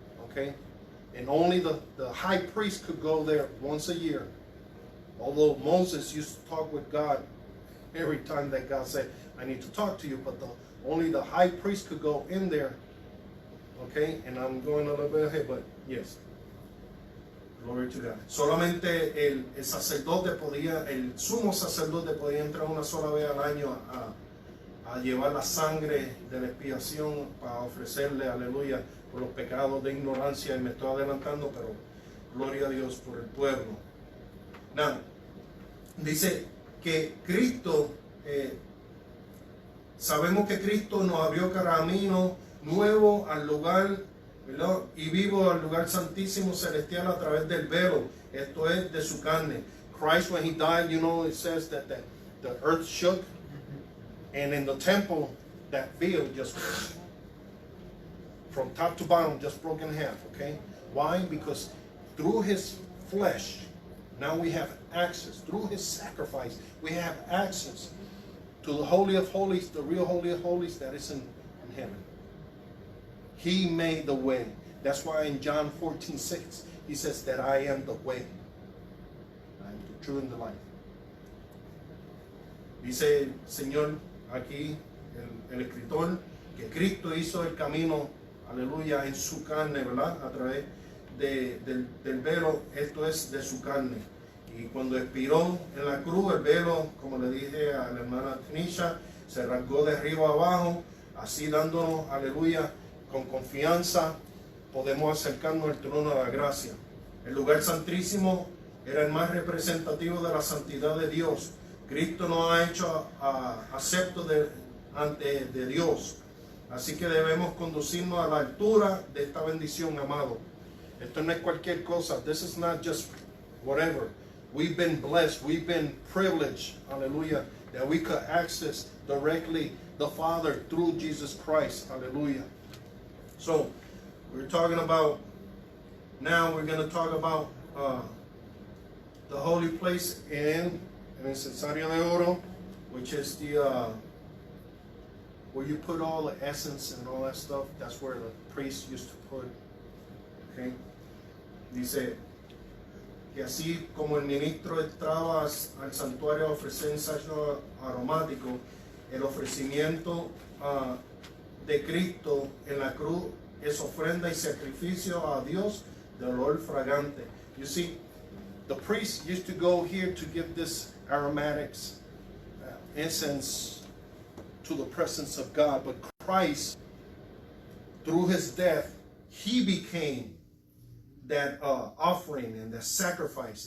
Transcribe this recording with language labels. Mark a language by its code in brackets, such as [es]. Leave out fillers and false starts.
[en] Okay, and only the high priest could go there once a year. Although Moses used to talk with God every time that God said, I need to talk to you, but only the high priest could go in there. Okay, and I'm going a little bit ahead, but yes. Glory to God. [es] Solamente el sacerdote podía, el sumo sacerdote podía entrar una sola vez al año a llevar la sangre de la expiación para ofrecerle, aleluya, por los pecados de ignorancia. Y me estoy adelantando, pero gloria a Dios por el pueblo. Now, dice que Cristo, sabemos que Cristo nos abrió camino nuevo al lugar, ¿verdad? Y vivo al lugar santísimo celestial a través del velo, esto es de su carne. [en] Christ, when he died, you know, it says that the earth shook, and in the temple, that veil just from top to bottom just broke in half. Okay, why? Because through his flesh, now we have access. Through his sacrifice, we have access to the Holy of Holies, the real Holy of Holies that is in heaven. He made the way. That's why in John 14:6, he says that I am the way. I am the truth and the life. [es] Dice el Señor aquí, el escritor, que Cristo hizo el camino, aleluya, en su carne, ¿verdad? A través del velo, esto es de su carne. Y cuando expiró en la cruz, el velo, como le dije a la hermana Tanisha, se rasgó de arriba a abajo, así dándonos, aleluya, con confianza podemos acercarnos al trono de la gracia. El lugar santísimo era el más representativo de la santidad de Dios. Cristo nos ha hecho aceptos ante de Dios. Así que debemos conducirnos a la altura de esta bendición, amado. Esto no es cualquier cosa. [en] This is not just whatever. We've been blessed. We've been privileged. Hallelujah. That we could access directly the Father through Jesus Christ. Hallelujah. So, we're talking about, now we're going to talk about the holy place in [es] el incensario de oro, [en] which is the, where you put all the essence and all that stuff. That's where the priest used to put. Okay. [es] Dice que así como el ministro entraba al santuario a ofrecer ensayo aromático, el ofrecimiento de Cristo en la cruz es ofrenda y sacrificio a Dios de olor fragante. [en] You see, the priest used to go here to give this aromatics, incense to the presence of God, but Christ, through his death, he became that offering and that sacrifice.